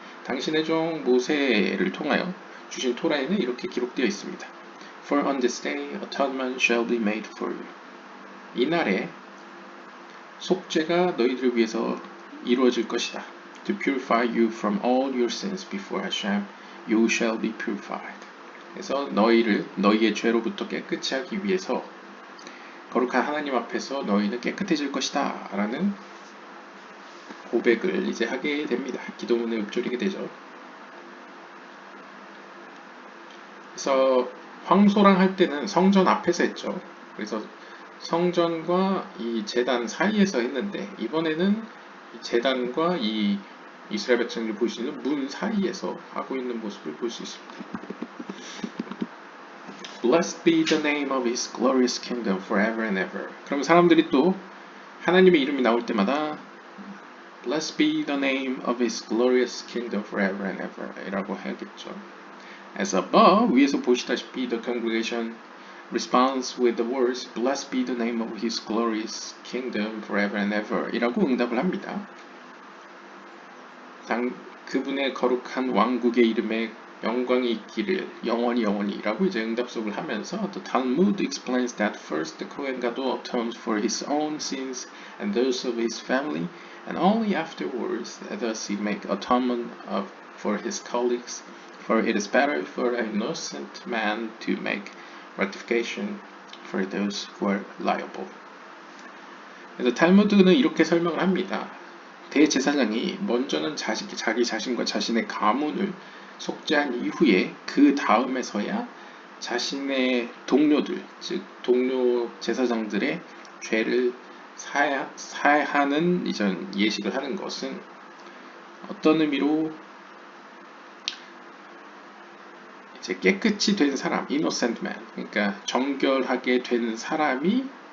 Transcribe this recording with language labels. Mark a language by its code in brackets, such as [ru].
[ko] 당신의 종 모세를 통하여 주신 토라에는 이렇게 기록되어 있습니다. [en] For on this day atonement shall be made for you. [ko] 이날에 속죄가 너희들을 위해서 이루어질 것이다. [en] To purify you from all your sins before Hashem, you shall be purified. [ko] 그래서 너희의 죄로부터 깨끗이 하기 위해서 거룩한 하나님 앞에서 너희는 깨끗해질 것이다 라는 고백을 이제 하게 됩니다. 기도문에 읊조리게 되죠. 그래서 황소랑 할 때는 성전 앞에서 했죠. 그래서 성전과 이 제단 사이에서 했는데 이번에는 제단과 이 이스라엘 백성들이 볼 수 있는 문 사이에서 하고 있는 모습을 볼 수 있습니다. [en] Blessed be the name of his glorious kingdom forever and ever. [ko] 그럼 사람들이 또 하나님의 이름이 나올 때마다 [en] Blessed be the name of his glorious kingdom forever and ever [ko] 이라고 해야겠죠. [en] As above, [ko] 위에서 보시다시피 [en] the congregation responds with the words Blessed be the name of his glorious kingdom forever and ever [ko] 이라고 응답을 합니다. 그분의 거룩한 왕국의 이름에 영광이 있기를 영원히 라고 이제 응답속을 하면서 [en] The Talmud explains that first the Kohen Gadol atones for his own sins and those of his family and only afterwards does he make atonement for his colleagues for it is better for an innocent man to make rectification for those who are liable. [ko] 그래서 탈무드는 이렇게 설명을 합니다. 대제사장이 먼저는 자기 자신과 자신의 가문을 속죄한 이후에 그 다음에서야 자신의 동료들, 즉 동료 제사장들의 죄를 사하는 이전 예식을 하는 것은 어떤 의미로 이제 깨끗이 된 사람, [en] innocent man, [ko] 그러니까 정결하게 된 사람이